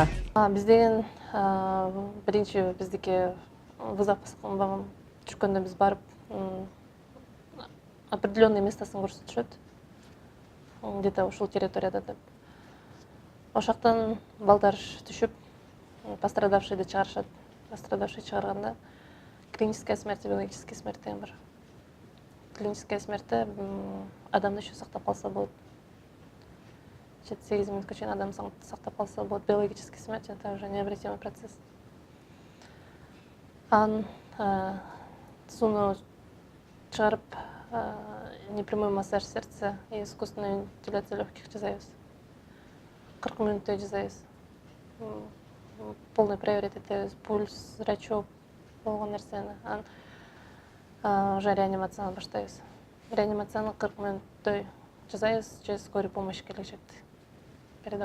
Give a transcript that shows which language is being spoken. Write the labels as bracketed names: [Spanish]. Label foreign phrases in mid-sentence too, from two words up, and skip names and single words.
[Kyrgyz] Биздеген биринчи биздики вызов түшкөндө биз барып [Russian] определенный местосын [Kyrgyz] көрсөтүшөт. Где-то ушул территорияда деп. Ошактан балдар түшүп, пострадавшийди чыгарышат. Пострадавший чыгарганда [Russian] клиническая смерть, биологический смерть [Kyrgyz] деген бар. [Russian] Клиническая смертьте [Kyrgyz] адамды еще сактап калса болот. 7-8 минутка чейин адам сактап калса болот. [Russian] Биологический смерть — это уже необратимый процесс. [Kyrgyz] Сууну чыгарып, [Russian] непрямой массаж сердца и искусственную вентиляцию легких жасайбыз. [Kyrgyz] 40 мүнөттөй жасайбыз. [Russian] Полный проверить [Kyrgyz] этебиз, пульс, зрачок болгон нерсени. Уже реанимацияны баштайбыз. Реанимацияны 40 мүнөттөй жасайбыз, же [Russian] скорый помощь [Kyrgyz] келишет.